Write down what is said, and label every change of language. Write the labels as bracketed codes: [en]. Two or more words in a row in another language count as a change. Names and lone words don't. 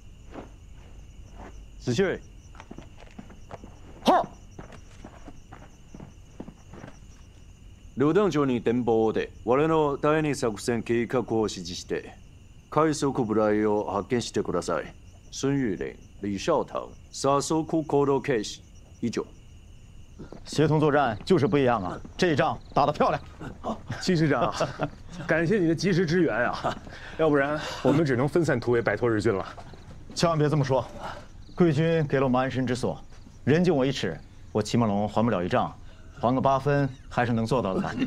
[zh] 子秀。 [ja] は。旅団長に電報で我の第二作戦計画を指示して、快速部隊を派遣してください。 [zh] 孙玉林、李少棠、杀速行动开始。 [ja] 以上。 [zh] 协同作战就是不一样啊！这一仗打得漂亮。戚师长，感谢你的及时支援啊！要不然我们只能分散突围，摆脱日军了。千万别这么说，贵军给了我们安身之所，人敬我一尺，我齐梦龙还不了一丈，还个8分还是能做到的吧？